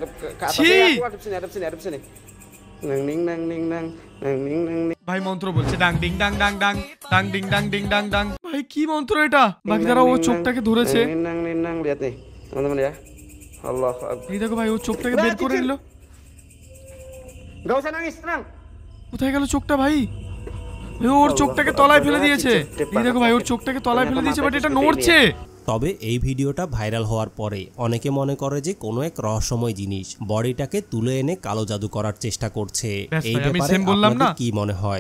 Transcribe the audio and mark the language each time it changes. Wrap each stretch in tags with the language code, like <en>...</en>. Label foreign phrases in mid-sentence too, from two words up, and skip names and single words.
<bn>ভাই মন্ত্র বলছে ডাং ডিং ডাং ডাং ডাং ডাং ডিং ডাং ডিং ডাং ডাং। ভাই কি মন্ত্র এটা? বাকি তারা ও চোখটাকে ধরেছে। Allah. এই দেখো ভাই, ও চোখটাকে বের করে নিল।</bn> <id>Gak usah nangis, tenang.</id> <bn>কোথায় গেল চোখটা ভাই? ওর চোখটাকে তলায় ফেলে দিয়েছে। এই দেখো ভাই, ওর চোখটাকে তলায় ফেলে দিয়েছে, বাট এটা নড়ছে। তবে এই ভিডিওটা ভাইরাল হওয়ার পরে অনেকে মনে করে যে কোনো এক রহস্যময় জিনিস বডিটাকে তুলে এনে কালো জাদু করার চেষ্টা করছে। এই ব্যাপারে আপনাদের কি মনে হয়?</bn>